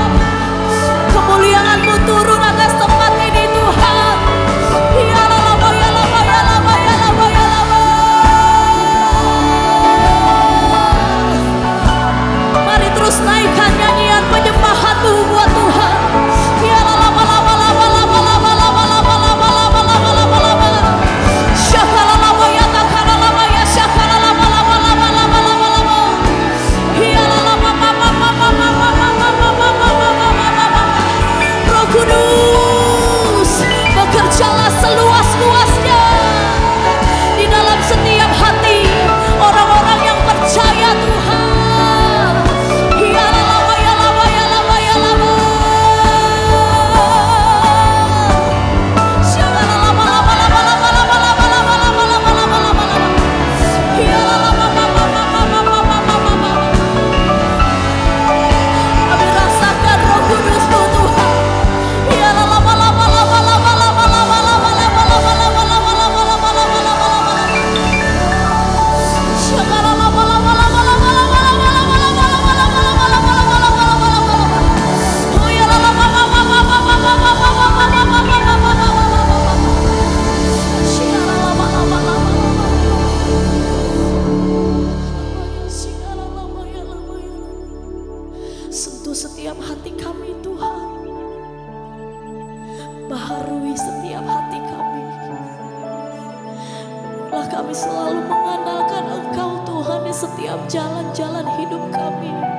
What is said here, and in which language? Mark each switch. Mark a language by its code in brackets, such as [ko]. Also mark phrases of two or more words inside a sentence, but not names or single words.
[id] Kemuliaan-Mu turun atas tempat ini Tuhan. Hiala lama ya lama ya lama ya lama ya lama. Mari terus naikkan nyanyian penyembahan-Mu buat Tuhan. Hiala lama lama lama lama lama lama lama lama lama lama lama lama. Syakala lama ya takala lama ya syakala lama lama lama lama lama lama. Hiala lama mama mama mama mama mama mama mama. Roh Kudus, bekerjalah seluas-luasnya di dalam setiap hati orang-orang yang percaya Tuhan. Hiala lama ya lama ya lama ya lama. Syakala lama lama lama lama lama lama lama lama lama lama lama lama. Hiala lama mama mama mama mama mama. Kami rasakan Roh Kudus-Mu Tuhan. Hiala lama lama lama lama lama lama lama lama lama lama lama lama lama lama lama lama. Syakala lama lama lama lama lama lama lama lama lama lama lama lama lama lama lama lama lama. Oh ya lama mama mama mama mama mama mama mama mama mama. Syakala lama lama lama lama. Syakala lama ya lama ya. Sentuh setiap hati kami Tuhan. Baharui setiap hati kami. Biarlah kami selalu mengandalkan Engkau Tuhan di setiap jalan-jalan hidup kami.